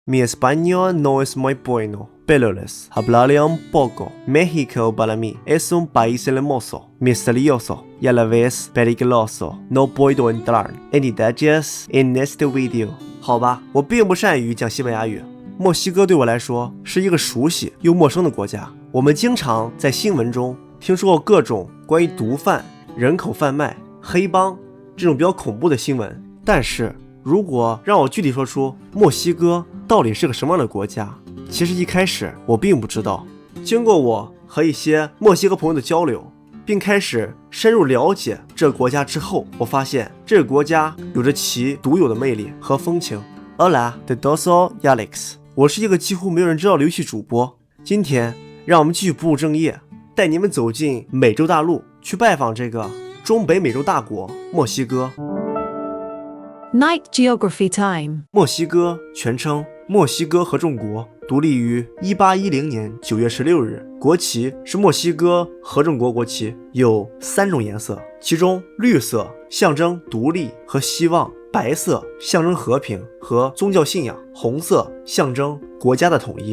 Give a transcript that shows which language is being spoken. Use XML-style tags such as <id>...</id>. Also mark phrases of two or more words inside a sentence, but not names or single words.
<es>Mi español no es muy bueno, pero les hablaré un poco. México para mí es un país hermoso, misterioso y a la vez peligroso. No puedo entrar en detalles en este video.</es> <zh>好吧，我并不善于讲西班牙语。墨西哥对我来说是一个熟悉又陌生的国家。我们经常在新闻中听说过各种关于毒贩、人口贩卖、黑帮这种比较恐怖的新闻，但是如果让我具体说出墨西哥到底是个什么样的国家，其实一开始我并不知道。经过我和一些墨西哥朋友的交流，并开始深入了解这个国家之后，我发现这个国家有着其独有的魅力和风情。</zh> <es>Hola, de</es> <zh>Doso Alex， 我是一个几乎没有人知道的游戏主播。今天让我们继续不务正业，带你们走进美洲大陆，去拜访这个中北美洲大国墨西哥。 Night Geography Time。墨西哥全称墨西哥合众国，独立于1810年9月16日，国旗是墨西哥合众国国旗，有3种颜色，其中绿色象征独立和希望，白色象征和平和宗教信仰，红色象征国家的统一。</zh>